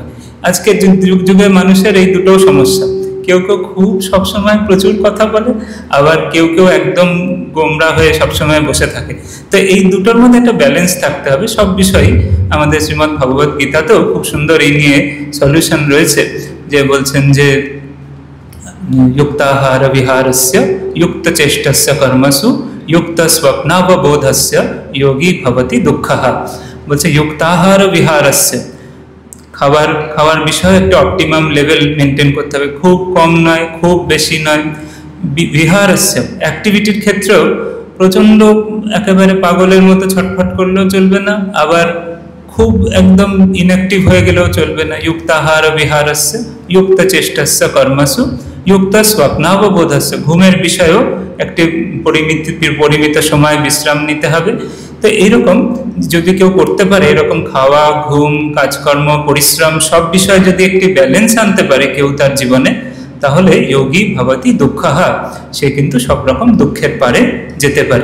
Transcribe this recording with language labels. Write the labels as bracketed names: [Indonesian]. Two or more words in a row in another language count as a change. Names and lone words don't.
[Bangla] আজকের যুগে মানুষের এই দুটো সমস্যা, কেউ কেউ খুব সবসময় প্রচুর কথা বলে, আবার কেউ কেউ একদম গোমড়া হয়ে সবসময় বসে থাকে। তো এই দুটোর মধ্যে একটা ব্যালেন্স থাকতে হবে সব বিষয়ই। আমাদের শ্রীমদ্ ভগবদ গীতাতেও খুব সুন্দর এই নিয়ে সলিউশন রয়েছে, যে বলছেন যে [Sanskrit] युक्ताहार विहारस्य युक्त चेष्टस्य कर्मसु युक्त स्वप्नावबोधस्य योगी भवति दुःखः। বলছে युक्ताहार विहारस्य, [Bangla] খাওয়ার বিষয়ে একটা [English] optimum level [Bangla] মেনটেন করতে হবে, খুব কম নয়, খুব বেশি নয়। বিহারস্য, অ্যাক্টিভিটির ক্ষেত্রেও প্রচণ্ড একেবারে পাগলের মতো ছটফট করলেও চলবে না, আবার খুব একদম ইনঅ্যাক্টিভ হয়ে গেলেও চলবে না। [Sanskrit] युक्ताहार विहारस्य युक्त चेष्टस्य कर्मसु যুক্তা স্বপ্নাববোধস্য, [Bangla] ঘুমের বিষয়েও একটি পরিমিত সময় বিশ্রাম নিতে হবে। তো এইরকম যদি কেউ করতে পারে, এরকম খাওয়া, ঘুম, কাজকর্ম, পরিশ্রম সব বিষয়ে যদি একটি ব্যালেন্স আনতে পারে কেউ তার জীবনে, তাহলে [Sanskrit] যোগী ভবতি দুঃখহা, [Bangla] সে কিন্তু সব রকম দুঃখের পারে যেতে পারে।